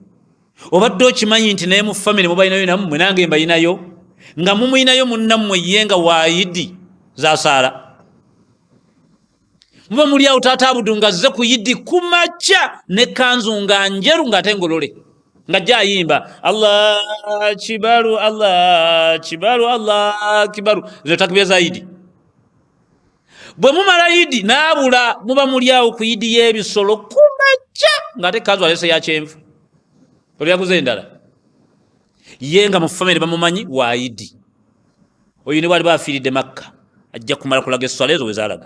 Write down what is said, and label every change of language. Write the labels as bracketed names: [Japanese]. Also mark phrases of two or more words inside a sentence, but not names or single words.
[Ganda] Obadde okimanyi nti naye mu famire mubalinayo nammwe, nange mbalinayo, nga mumulinayo munnammwe ye nga waayidi zasaala. Muba muli awo taata Abudu ng'azze ku yidi kumakya ne kanzu nga njeru ng'ate ngolole, ng'ajja ayimba [Arabic] الله أكبر الله أكبر الله أكبر, [Ganda] zo takbira za yidi. Bwe mumala yidi n'abula, muba muli awo ku yidi y'ebisolo kumakya ng'ate kanzu alese ya kyenvu. Oli yaguze endala ye nga mu famire bamumanyi wa yidi. Oyo ne bwali bafiiridde Makka ajja kumala kulaga esswala ezo we zaalaga.